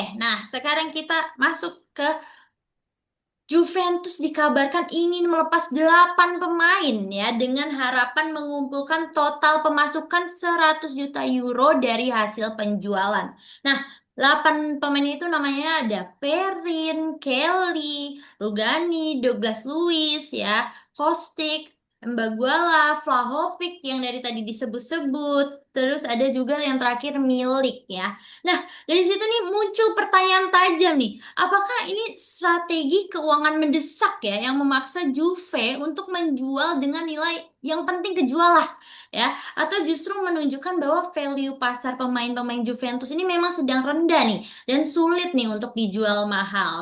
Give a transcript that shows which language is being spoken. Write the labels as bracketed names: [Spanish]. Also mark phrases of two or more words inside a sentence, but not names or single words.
[Indonesian] Nah, sekarang kita masuk ke Juventus dikabarkan ingin melepas 8 pemain ya dengan harapan mengumpulkan total pemasukan 100 juta euro dari hasil penjualan. Nah, 8 pemain itu namanya ada Perin, Kelly, Rugani, Douglas Luiz ya, Kostic, Mbaguala, Vlahovic yang dari tadi disebut-sebut. Terus ada juga yang terakhir Milik ya. Nah, dari situ nih muncul pertanyaan tajam nih. Apakah ini strategi keuangan mendesak ya yang memaksa Juve untuk menjual dengan nilai yang penting kejual lah ya atau justru menunjukkan bahwa value pasar pemain-pemain Juventus ini memang sedang rendah nih dan sulit nih untuk dijual mahal.